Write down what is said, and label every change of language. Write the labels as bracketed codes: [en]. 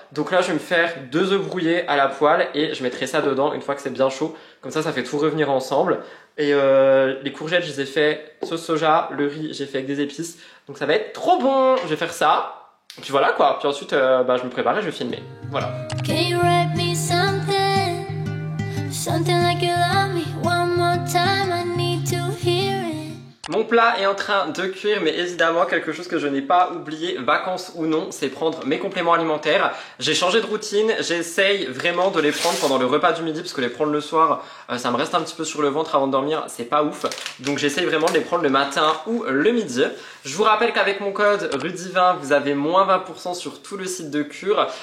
[fr] Donc là je vais me faire 2 œufs brouillés à la poêle et je mettrai ça dedans une fois que c'est bien chaud. Comme ça fait tout revenir ensemble. Et les courgettes je les ai fait sauce soja, le riz j'ai fait avec des épices. Donc ça va être trop bon. Je vais faire ça. Et puis voilà quoi. Puis ensuite bah, je me prépare et je vais filmer. Voilà. [en] Can you write me something? Something like you love me one more time, I need to hear it. [fr] Mon plat est en train de cuire, mais évidemment quelque chose que je n'ai pas oublié, vacances ou non, c'est prendre mes compléments alimentaires. J'ai changé de routine, j'essaye vraiment de les prendre pendant le repas du midi parce que les prendre le soir, ça me reste un petit peu sur le ventre avant de dormir, c'est pas ouf. Donc j'essaye vraiment de les prendre le matin ou le midi. Je vous rappelle qu'avec mon code RUDY20, vous avez moins 20% sur tout le site de cure.